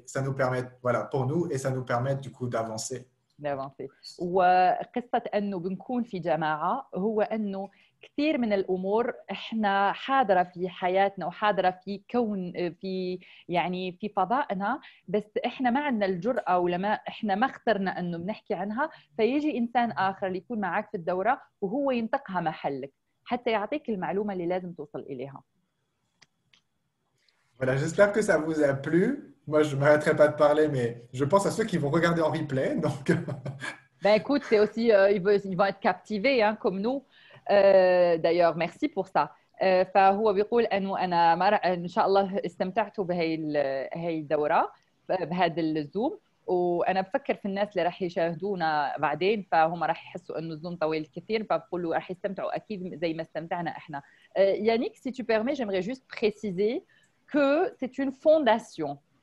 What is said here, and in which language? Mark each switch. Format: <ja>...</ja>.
<fr>Ça nous permet, voilà, pour nous, et ça nous permet du coup d'avancer.</fr> <ar>وقصة أنه بنكون في جماعة هو أنه كثير من الأمور إحنا حاضرة في حياتنا وحاضرة في كون في فضائنا، بس إحنا ما عندنا الجرأة ولا إحنا ما اخترنا أنه بنحكي عنها، فيجي إنسان آخر اللي يكون معك في الدورة وهو ينطقها محلك حتى يعطيك المعلومة اللي لازم توصل إليها.</ar> <fr>Voilà, j'espère que ça vous a plu. Moi, je ne m'arrêterai pas de parler, mais je pense à ceux qui vont regarder en replay. Donc... Ben écoute, c'est aussi, ils vont être captivés hein, comme nous. D'ailleurs, merci pour ça.</fr> <ar>فهو بيقول أنه أنا إن شاء الله استمتعت بهي الدورة بهذا الزوم، وأنا بفكر في الناس اللي راح يشاهدونا بعدين، فهم راح يحسوا إنه الزوم طويل كثير، فبقولوا راح يستمتعوا أكيد زي ما استمتعنا إحنا.</ar> <fr>Yannick, si tu permets, j'aimerais juste préciser que c'est une fondation.</fr>